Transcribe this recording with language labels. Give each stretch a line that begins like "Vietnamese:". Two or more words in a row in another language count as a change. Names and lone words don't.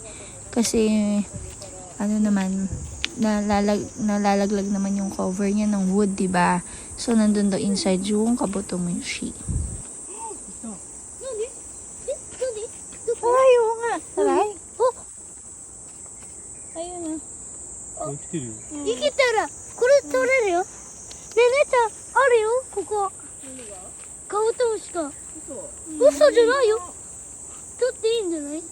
Filipino: Kasi, ano naman, nalalaglag naman yung cover niya ng wood, diba? So, nandun daw inside yung kabutomushi. Ay, oo nga. Taray. Oh! Ayun na.
Japanese: 生きてるよ。生きたらこれ取れるよ。ねえ姉ちゃんあるよここ。カブトムシか。嘘じゃないよ。取っていいんじゃない？